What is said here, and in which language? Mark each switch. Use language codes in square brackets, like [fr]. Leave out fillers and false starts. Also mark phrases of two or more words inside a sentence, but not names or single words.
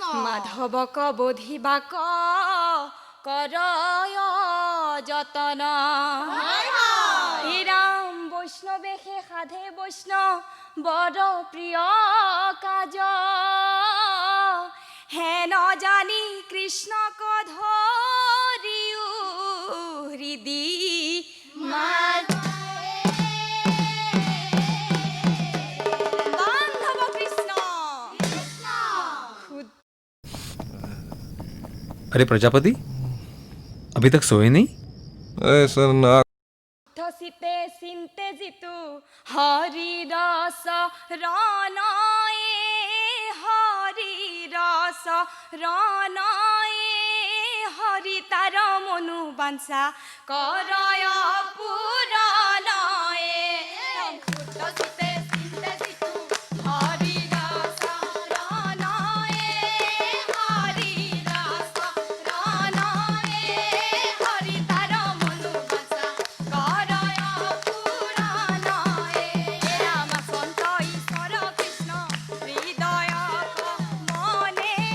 [as] মাধৱক বোধিবাক কৰয় যতন হে ৰাম বৈষ্ণৱেশে সাধে বৈষ্ণৱ বড় প্ৰিয় কাজ হে নজানি কৃষ্ণক ধৰিও হৃদি বান্ধৱ কৃষ্ণ [hi] अरे प्रजापति अभी तक सोए नहीं? सर ना [as] থসিতে চিন্তে জিতু হৰি ৰস ৰণয়ে হৰি ৰস ৰণয়ে হৰি তাৰ মনু বাঞ্ছা কৰয় পুৰণয়ে থসিতে চিন্তে জিতু হৰি ৰস ৰণয়ে হৰি ৰস ৰণয়ে হৰি তাৰ মনু বাঞ্ছা কৰয় পুৰণয়ে ৰাম সন্ত ঈশ্বৰ কৃষ্ণ হৃদয়ক মনে